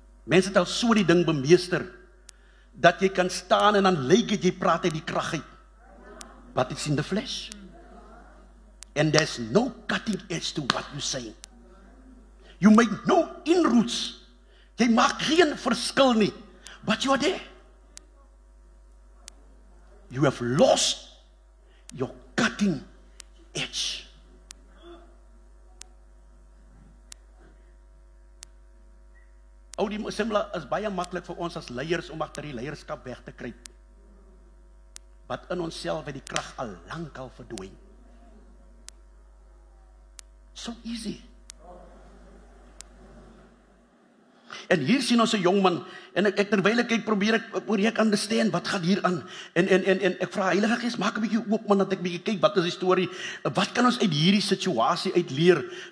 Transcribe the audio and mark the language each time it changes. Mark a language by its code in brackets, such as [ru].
[af] Mense het al so die ding bemeester, dat jy kan staan en dan lyk het jy praat uit die krag uit. [en] But it's in the flesh. And there's no cutting edge to what you're saying. You make no inroads. [af] Jy maak geen verskil nie. [en] But you are there. You have lost your cutting edge. [af] Die simla is baie maklik vir ons as leiers om agter die leierskap weg te kruip. wat in onsself het die krag al lankal verdwyn. [en] So easy. [af] En hier sien ons 'n jong man, en ek terwyl ek kyk, probeer ek understand, wat gaan hier aan? En ek vra Heilige Gees, maak 'n bietjie oop man, dat ek bietjie kyk, wat is die storie? Wat kan ons uit hierdie situasie uit leer?